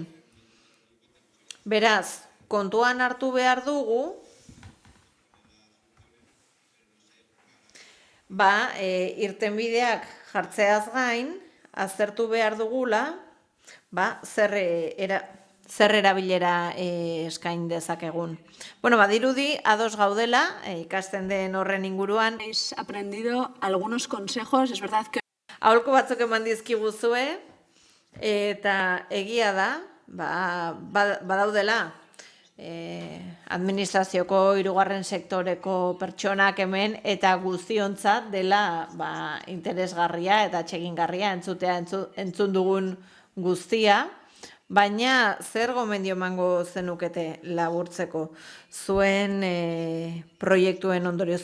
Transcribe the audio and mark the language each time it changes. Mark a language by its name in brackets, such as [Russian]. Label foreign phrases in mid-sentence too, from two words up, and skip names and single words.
[Basque] Beraz, kontuan hartu behar dugu, irtenbideak jartzeaz gain, aztertu behar dugula, zer erabilera eskain dezakegun. Dirudi, ados gaudela, ikasten den horren inguruan. [Spanish] Habéis aprendido algunos consejos, es verdad que... [Basque] Aholku batzuk eman dizkiguzue, eta egia da, badaudela, administrazioko 3. sektoreko pertsonak hemen eta guztiontzat dela interesgarria eta atsegingarria entzun dugun guztia, baina zer gomendio emango zenukete laburtzeko zuen proiektuen ondorio?